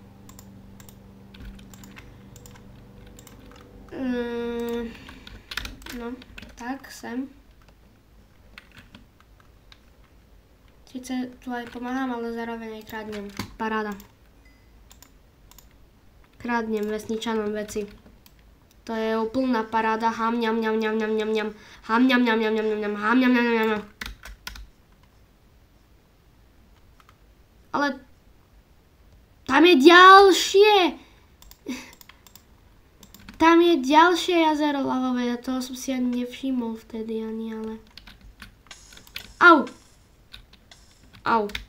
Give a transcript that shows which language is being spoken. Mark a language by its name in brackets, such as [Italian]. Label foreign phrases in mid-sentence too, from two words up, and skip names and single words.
[Slovak] No, tak, sem. Sice tu aj pomáham, ale zároveň aj kradnem. Paráda. Kradnem vesničanom veci. To je úplná paráda. Ham, ňam, ňam, ňam, ňam, ňam, ňam. Ham, ňam, ňam, ňam, ňam, ňam, ňam. Ham, ňam, ňam, ňam, ňam. Ale tam je ďalšie. Tam je ďalšie jazero lavové. Ja toho som si ani nevšimol vtedy ani, ale... Au. Au.